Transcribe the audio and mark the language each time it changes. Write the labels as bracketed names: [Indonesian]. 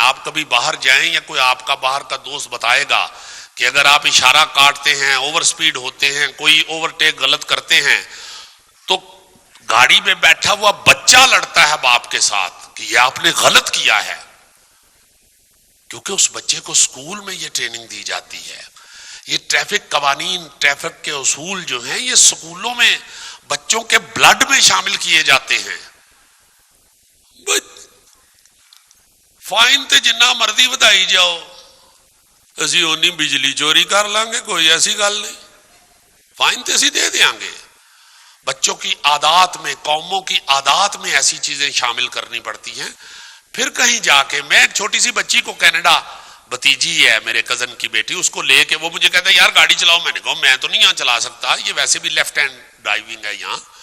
[Urdu] آپ کبھی باہر جائیں یا کوئی آپ کا باہر کا دوست بتائے گا کہ اگر آپ اشارہ کاٹتے ہیں, اوور سپیڈ ہوتے ہیں, کوئی اوورٹیک غلط کرتے ہیں تو گاڑی میں بیٹھا ہوا بچہ لڑتا ہے باپ کے ساتھ کہ یہ آپ نے غلط کیا ہے, کیونکہ اس بچے کو اسکول میں یہ ٹریننگ دی جاتی ہے. یہ ٹریفک قوانین, ٹریفک کے اصول جو ہیں یہ اسکولوں میں بچوں کے بلڈ میں شامل کیے جاتے ہیں. [Punjabi] فائن تے جنہ مرضی بتائی جاؤ, اسی اونی بجلی چوری کر لیں گے, کوئی ایسی گل نہیں. فائن تے اسی دے دیاں گے. [Urdu] بچوں کی عادات میں, قوموں کی عادات میں ایسی چیزیں شامل کرنی پڑتی ہیں. پھر کہیں جا کے میں ایک چھوٹی سی بچی کو, کینیڈا بھتیجی ہے میرے کزن کی بیٹی, اس کو لے کے وہ مجھے کہتا ہے یار گاڑی چلاؤ. میں نے کہا میں تو نہیں یہاں چلا سکتا, یہ ویسے بھی لیفٹ ہینڈ ڈرائیونگ ہے یہاں.